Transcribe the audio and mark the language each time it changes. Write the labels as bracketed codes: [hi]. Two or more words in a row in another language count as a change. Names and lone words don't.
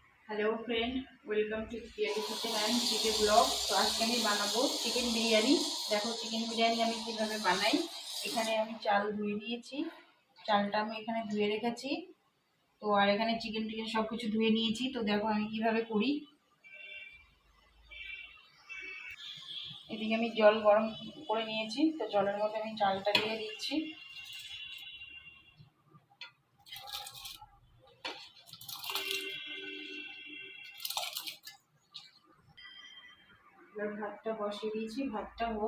[en] Hello friend, welcome to Creative Kitchen and GK blog. [bn] তো আজ কে বানাবো চিকেন বিরিয়ানি। দেখো চিকেন বিরিয়ানি কিভাবে বানাই। এখানে চাল ধুয়ে নিয়েছি, চালটা ধুয়ে রেখেছি। তো আর এখানে চিকেন টিকেন সবকিছু ধুয়ে নিয়েছি। তো দেখো কিভাবে করি। এদিকে জল গরম করে নিয়েছি। তো জলের মধ্যে চালটা দিয়ে দিচ্ছি। ভাতটা বসিয়ে দিয়েছি, ভাতটা হোক।